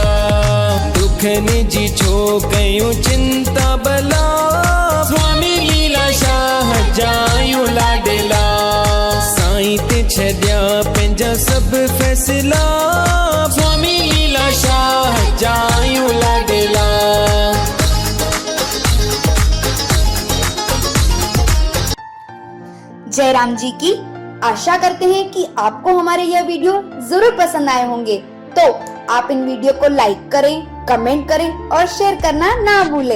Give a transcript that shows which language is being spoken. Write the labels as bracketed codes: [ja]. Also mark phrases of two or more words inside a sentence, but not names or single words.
[sd] दुखनि जी छो कयूं चिंता भला, स्वामी लीलाशाह जायूं लाडला। साईं ते छड्या पंहिंजा सब फैसला, स्वामी लीलाशाह जायूं लाडला। [hi] जय राम जी की। आशा करते हैं कि आपको हमारे यह वीडियो जरूर पसंद आए होंगे। तो आप इन वीडियो को लाइक करें, कमेंट करें और शेयर करना ना भूलें।